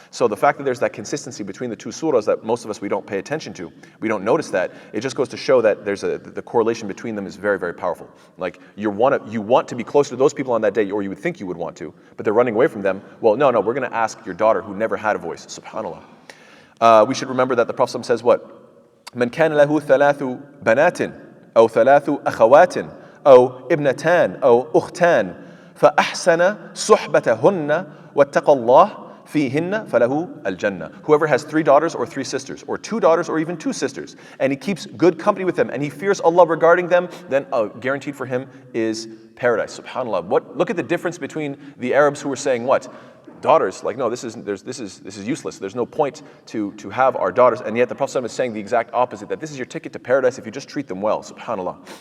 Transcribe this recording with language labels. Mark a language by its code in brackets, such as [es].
[en] So the fact that there's that consistency between the two surahs that most of us, we don't pay attention to, we don't notice that, it just goes to show that there's the correlation between them is very, very powerful. Like you want to be closer to those people on that day, or you would think you would want to, but they're running away from them. Well, no, we're going to ask your daughter who never had a voice, subhanAllah. We should remember that the Prophet says what? مَنْ كَانَ لَهُ ثَلَاثُ بَنَاتٍ أَوْ ثَلَاثُ أَخَوَاتٍ [ar] أو ابنتان أو أختان فأحسن صحبتهن واتقى الله فيهن فله الجنة. [en] Whoever has 3 daughters or 3 sisters, or 2 daughters or even 2 sisters, and he keeps good company with them, and he fears Allah regarding them, then guaranteed for him is paradise. SubhanAllah. Look at the difference between the Arabs who were saying what? Daughters, like no, this is useless. There's no point to have our daughters, and yet the Prophet ﷺ is saying the exact opposite, that this is your ticket to paradise if you just treat them well. SubhanAllah.